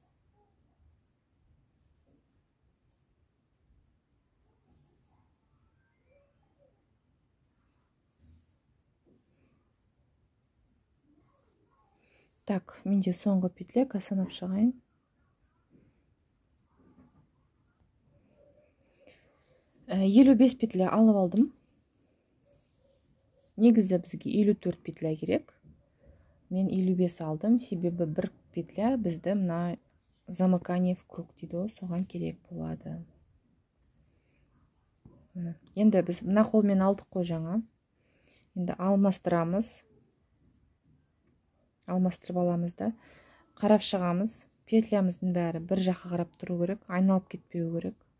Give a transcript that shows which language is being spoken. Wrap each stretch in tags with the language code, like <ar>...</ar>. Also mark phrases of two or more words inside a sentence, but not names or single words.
<kk>Так, менде соңғы петля, санап шығайын. Елу 5 петля алып алдым. Негізі бізге 54 петля керек. Мен 55 алдым, себебі 1 петля бізді мына</kk> <ru>замыкание в круг</ru> <kk>дейді, соған керек болады. Енді біз мына қолмен алдық қой жаңа. Енді алмастырамыз. Алмастырып аламыз да. Қарап шығамыз. Петлямыздың бәрі бір жаққа қарап тұру керек, айналып кетпеу керек.</kk>